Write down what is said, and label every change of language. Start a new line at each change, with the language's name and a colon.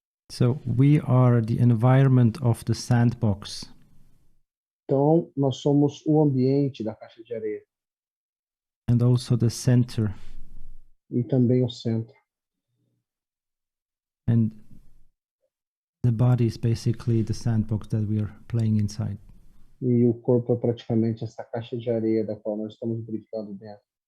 English: So we are the environment of the sandbox.
Portuguese: Então, nós somos o ambiente da caixa de areia
English: And also the center.
Portuguese: e também o centro.
English: And the body is basically the sandbox that we are playing inside.
Portuguese: E o corpo é praticamente essa caixa de areia da qual nós estamos brincando dentro.